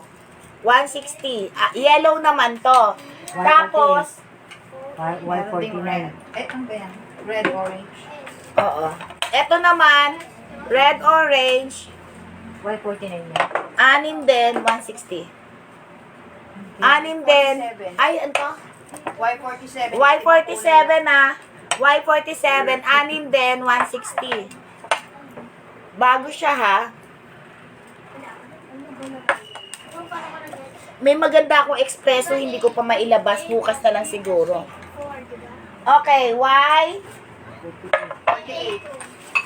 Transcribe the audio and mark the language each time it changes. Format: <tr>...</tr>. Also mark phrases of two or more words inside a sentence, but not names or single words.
<tl>160. Yellow naman to. Tapos, Y49. Eh, ano ba yan?</tl> <en>Red, orange.</en> <tl>oo. Ito naman,</tl> <en>red orange,</en> <tl>Y49 yan. 6 din, 160. 6 din. Ay, ano to? Y47. Y47 ah. Y47, 6 din, 160. Bago siya ha. may maganda akong espresso, hindi ko pa mailabas. Bukas na lang siguro. 4, diba?</tl> <en>Okay, why? 48.</en>